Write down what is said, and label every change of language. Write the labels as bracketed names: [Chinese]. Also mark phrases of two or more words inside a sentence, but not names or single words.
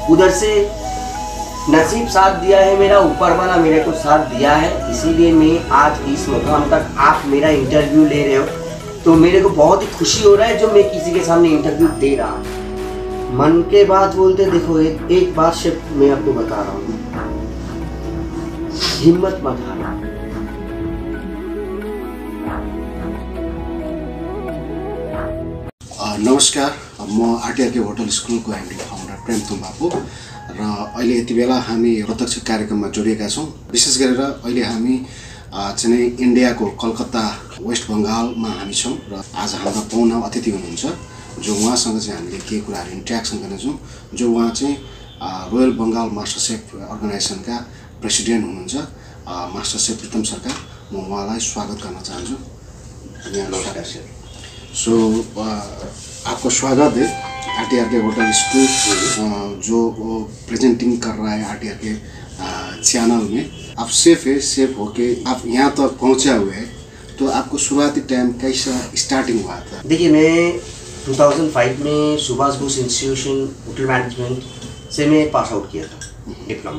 [Hindi] उधर से नसीब साथ दिया है मेरा, ऊपर वाला मेरे को साथ दिया है, इसीलिए मैं आज इस मुकाम तक आप मेरा इंटरव्यू ले रहे हो तो मेरे को बहुत ही खुशी हो रहा है जो मैं किसी के सामने इंटरव्यू दे रहा हूँ। मन के बात बोलते देखो, एक बात सिर्फ मैं आपको बता रहा हूँ, हिम्मत मत हारना। [Nepali] नमस्कार, म आरटीआरके होटल स्कुलको एमडी फाउन्डर प्रेम तुम्बापु र अहिले यति बेला हामी प्रत्यक्ष कार्यक्रममा जोडिएका छौँ। विशेष गरेर अहिले हामी चाहिँ इन्डियाको कलकत्ता वेस्ट बङ्गालमा हामी छौँ र आज हाम्रा पाहुना अतिथि हुनुहुन्छ जो उहाँसँग चाहिँ हामीले केही कुराहरू इन्ट्र्याक्सन गर्नेछौँ। जो उहाँ चाहिँ रोयल बङ्गाल मास्टरसेफ अर्गनाइजेसनका प्रेसिडेन्ट हुनुहुन्छ मास्टर शेफ प्रीतम सरकार। म उहाँलाई स्वागत गर्न चाहन्छु। नमस्कार सर। [Hindi] सो आपको स्वागत है आरटीआरके होटल स्कूल जो प्रेजेंटिंग कर रहा है आरटीआरके चैनल में। आप शेफ है, शेफ होके आप यहाँ तक पहुँचे हुए हैं, तो आपको शुरुआती टाइम कैसा स्टार्टिंग हुआ था? देखिए, मैं 2005 में सुभाष बोस इंस्टीट्यूशन होटल मैनेजमेंट से मैं [English] pass out [Hindi] किया था डिप्लोमा।